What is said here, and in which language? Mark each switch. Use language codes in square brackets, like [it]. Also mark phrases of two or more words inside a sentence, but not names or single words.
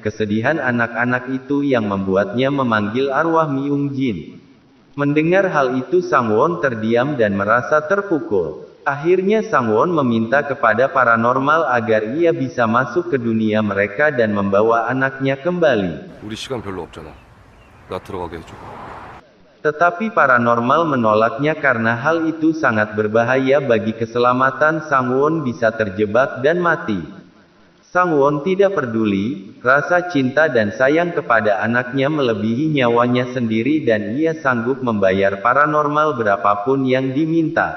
[id] Kesedihan anak-anak itu yang membuatnya memanggil arwah Myung Jin. Mendengar hal itu Sangwon terdiam dan merasa terpukul. Akhirnya Sangwon meminta kepada paranormal agar ia bisa masuk ke dunia mereka dan membawa anaknya kembali. [ko] 우리 시간 별로 없잖아. 나 들어가게 해줘. [id] Tetapi paranormal menolaknya karena hal itu sangat berbahaya bagi keselamatan Sangwon bisa terjebak dan mati. Sangwon tidak peduli, rasa cinta dan sayang kepada anaknya melebihi nyawanya sendiri dan ia sanggup membayar paranormal berapapun yang diminta.